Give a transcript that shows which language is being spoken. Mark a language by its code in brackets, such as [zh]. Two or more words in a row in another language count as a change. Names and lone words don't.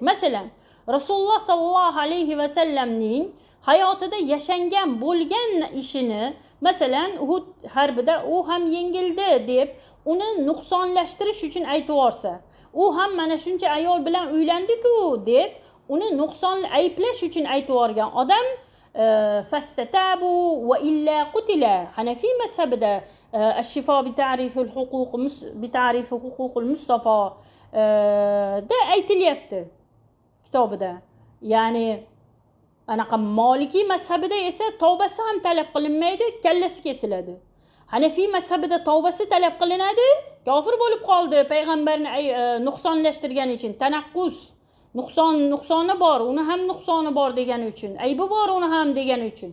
[uz] Masalan, Rasululloh sallallohu alayhi vasallamning hayotida yashangan bo'lgan ishini, masalan, Uhud harbida u ham yengildi deb uni nuqsonlashtirish uchun aytib yorsa, u ham mana shuncha ayol bilan uylandi-ku deb uni nuqson ayplash uchun aytib yorgan odam [ar] فاستتابوا وإلا قتل. [uz] Hanafiy mazhabida الشفاء بتعريف حقوق المصطفى da aytilyapti kitobida. Ya'ni anaqa Maliki mazhabida esa tavbasi ham talab qilinmaydi, kallasi kesiladi. Hanafiy mazhabida tavbasi talab qilinadi, kofir bo'lib qoldi payg'ambarni nuqsonlashtirgani uchun, tanaqqus, nuqsoni bor, uni ham nuqsoni bor degani uchun, aybi bor uni ham degani uchun.